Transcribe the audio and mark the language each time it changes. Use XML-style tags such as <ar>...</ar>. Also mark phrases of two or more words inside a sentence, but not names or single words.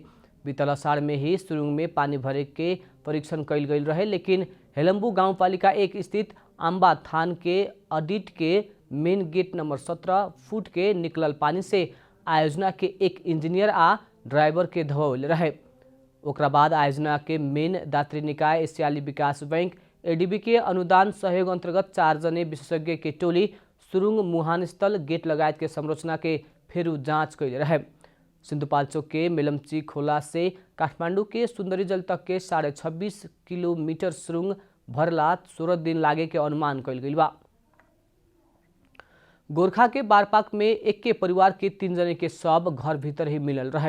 <bho>बीतल अषाढ़ में ही सुरुंग में पानी भरे के परीक्षण कल गई रहे, लेकिन हेलम्बू गाउँपालिका 1 स्थित अम्बा थान के ऑडिट के मेन गेट नंबर 17 फुट के निकलल पानी से आयोजना के एक इंजीनियर आ ड्राइवर के धोवल रहे। ओकरा बाद आयोजना के मेन दात्री निकाय एशियाली विकास बैंक एडीबी के अनुदान सहयोग अंतर्गत 4 जने विशेषज्ञ के टोली सुरुंग मुहान स्थल गेट लगायत के संरचना के फेरू जांच कैले रहे। सिंधुपाल्चोक के मेलम्ची खोला से काठमांडू के सुंदरी जल तक के 26.5 किलोमीटर सुरुंग भरला 16 दिन लागे के अनुमान कल गई बा। गोरखा के बारपाक में एक के परिवार के 3 जने के शव घर भीतर ही मिलल रहे।</bho>